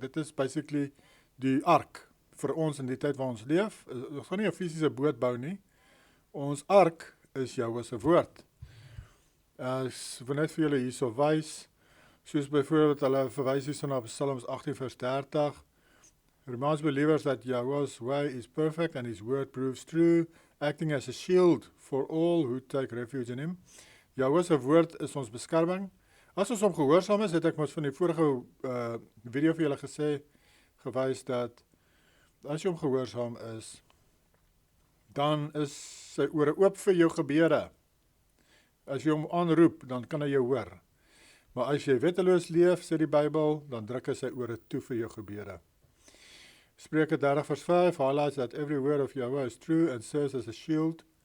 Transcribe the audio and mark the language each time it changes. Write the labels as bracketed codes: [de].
[af] Dit is basically die ark vir ons in die tyd waar ons leef. Ons gaan nie 'n fisiese boot bou nie. Ons ark is Jahwe se woord. Ek wil net vir julle hierso wys, soos byvoorbeeld hulle verwys hierso na Psalms 18:30. [en] Reminds believers that Yahweh's way is perfect and his word proves true, acting as a shield for all who take refuge in him. [af] Jahwe se woord is ons beskerming. As ons hom gehoorsaam is, het ek mos van die vorige video vir julle gewys dat as jy hom gehoorsaam is, dan is sy ore oop vir jou gebede. As jy hom aanroep, dan kan hy jou hoor. Maar as jy wetteloos leef, sê die Bybel, dan druk hy sy ore toe vir jou gebede. [en] Spreuke 30:5 highlights that every word of Yahweh is true and serves as a shield.